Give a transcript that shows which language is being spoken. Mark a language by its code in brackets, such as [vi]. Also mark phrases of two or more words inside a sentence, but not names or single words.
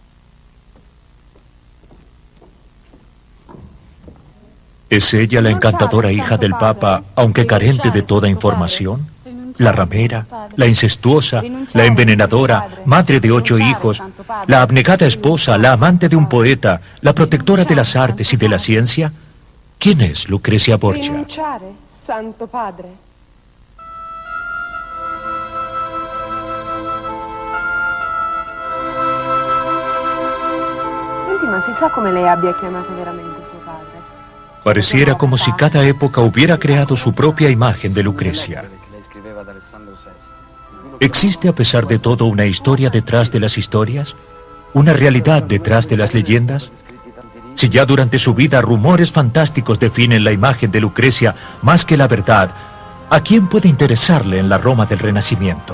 [es] ¿Es ella la encantadora hija del Papa, aunque carente de toda información? ¿La ramera, la incestuosa, la envenenadora, madre de 8 hijos, la abnegada esposa, la amante de un poeta, la protectora de las artes y de la ciencia? ¿Quién es Lucrecia Borgia? [it] Rinunciare, Santo Padre. Senti, ma si sa come lei abbia chiamato veramente suo padre? [es] Pareciera como si cada época hubiera creado su propia imagen de Lucrecia. ¿Existe a pesar de todo una historia detrás de las historias? ¿Una realidad detrás de las leyendas? Si ya durante su vida rumores fantásticos definen la imagen de Lucrecia más que la verdad, ¿a quién puede interesarle en la Roma del Renacimiento?